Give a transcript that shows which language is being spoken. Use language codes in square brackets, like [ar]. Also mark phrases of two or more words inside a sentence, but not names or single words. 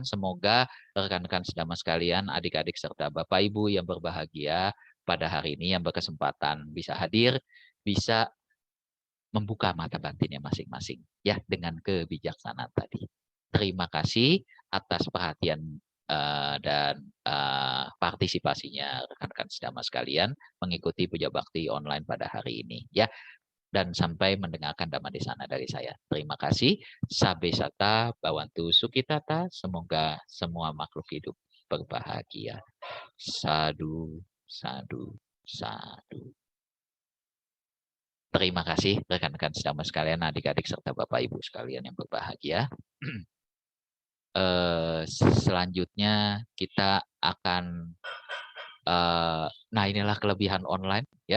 [id] Semoga rekan-rekan sedama sekalian, adik-adik serta Bapak Ibu yang berbahagia pada hari ini yang berkesempatan bisa hadir, bisa membuka mata batinnya masing-masing ya dengan kebijaksanaan tadi. Terima kasih atas perhatian dan partisipasinya rekan-rekan sedama sekalian mengikuti Puja Bakti online pada hari ini ya. Dan sampai mendengarkan Dhamma Desana dari saya. Terima kasih. [pi] Sabe sata bawantu sukitata. [id] Semoga semua makhluk hidup berbahagia. [pi] Sadu, sadu, sadu. [id] Terima kasih rekan-rekan sedama sekalian, adik-adik serta Bapak Ibu sekalian yang berbahagia. Selanjutnya kita akan nah inilah kelebihan online ya.